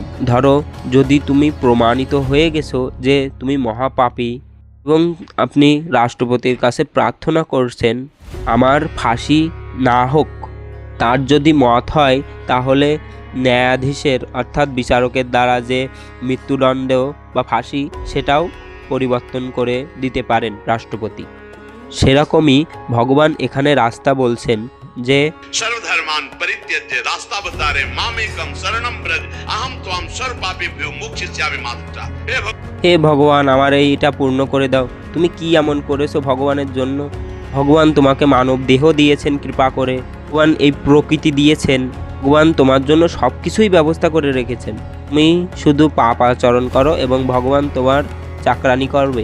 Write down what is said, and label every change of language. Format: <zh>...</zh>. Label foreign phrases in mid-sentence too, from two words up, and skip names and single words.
<bn>ধরো যদি তুমি প্রমাণিত হয়ে গেছো যে তুমি মহাপাপী এবং আপনি রাষ্ট্রপতির কাছে প্রার্থনা করছেন আমার ফাঁসি না হোক, তার যদি মত হয় তাহলে ন্যায়াধীশের অর্থাৎ বিচারকের দ্বারা যে মৃত্যুদণ্ড বা ফাঁসি সেটাও পরিবর্তন করে দিতে পারেন রাষ্ট্রপতি। সেরকমই ভগবান এখানে রাস্তা বলছেন যে</bn> <sa>सर्वधर्मान परित्यज्य</sa> <hi>रास्ता बता रहे</hi> <sa>मामेकम शरणम ब्रज अहम त्वाम सर्व पापेभ्यो मोक्षयिष्यामि मा शुचा।</sa> <bn>হে ভগবান আমার এইটা পূর্ণ করে দাও। তুমি কি এমন করেছো ভগবানের জন্য? ভগবান তোমাকে মানব দেহ দিয়েছেন কৃপা করে, ভগবান এই প্রকৃতি দিয়েছেন, ভগবান তোমার জন্য সব কিছুই ব্যবস্থা করে রেখেছেন। তুমি শুধু পাপ আচরণ করো এবং ভগবান তোমার চাকরানি করবে।</bn>